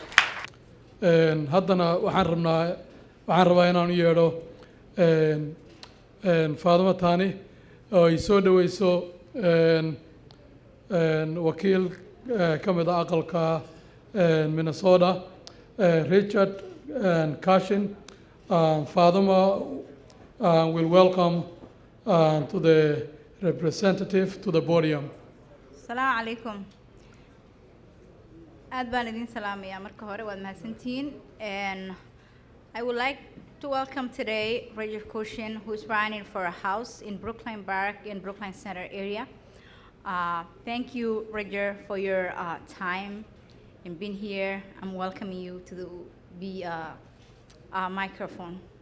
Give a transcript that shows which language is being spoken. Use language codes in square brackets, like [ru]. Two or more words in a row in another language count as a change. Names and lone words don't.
[so] haddana waxaan rabaa inaan u yeedho Faadimo Taani oo ay soo dhaweyso wakiil ka mid ah aqalka Minnesota, Richard Cashin. [en] Fatima will welcome to the representative to the podium. [ar] السلام عليكم. [so] aad baan idin salaamayaa marka hore waad mahadsantihiin [en] and I would like to welcome today Roger Cushin, who is running for a house in Brooklyn Park in Brooklyn Center area. Thank you, Roger, for your time and being here. I'm welcoming you to be a microphone.